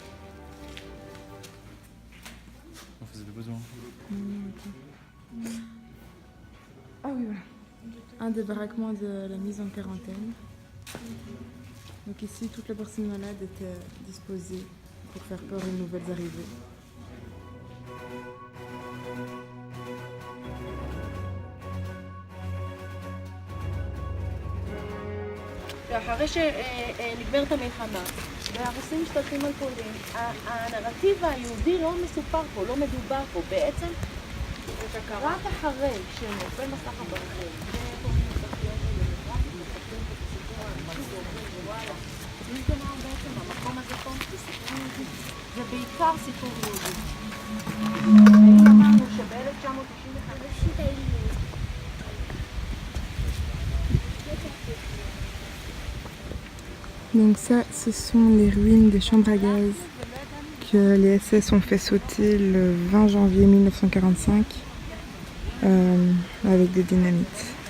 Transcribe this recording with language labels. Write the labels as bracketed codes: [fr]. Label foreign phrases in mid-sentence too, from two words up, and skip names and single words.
[fr] On faisait le besoin. Ah oui, voilà. Un des baraquements de la mise en quarantaine. Donc ici, toutes les personnes malades étaient disposées pour faire peur aux nouvelles arrivées. [he] ואחרי שנגמרת המלחמה והרוסים משתלטים על פולין, הנרטיב היהודי לא מסופר פה, לא מדובר פה, בעצם רק אחרי שנופל מסך הברזל המקום הזה פה זה בעיקר סיפור יהודי. האם אמרנו שב-1995 [fr] Donc ça, ce sont les ruines des chambres à gaz que les SS ont fait sauter le 20 janvier 1945 avec des dynamites.